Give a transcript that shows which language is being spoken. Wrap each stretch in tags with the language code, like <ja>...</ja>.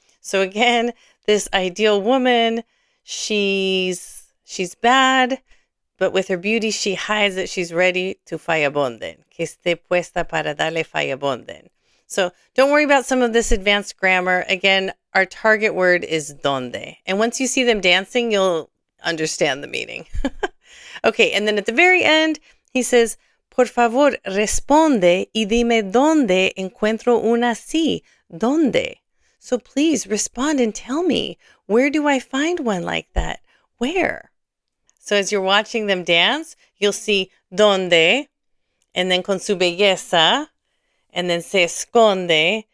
<en>So again, this ideal woman, she's bad, but with her beauty, she hides that she's ready to fallabonden,</en> <es>que esté puesta para darle fallabonden.</es> <en>So don't worry about some of this advanced grammar. Again, our target word is donde. And once you see them dancing, you'll understand the meaning. Okay, and then at the very end, he says,</en> <es>por favor, responde y dime dónde encuentro una así. ¿Dónde?</es> <en>So please respond and tell me, where do I find one like that? Where? So as you're watching them dance, you'll see donde, and then</en> <es>con su belleza,</es> <en>and then</en> <es>se esconde.</es>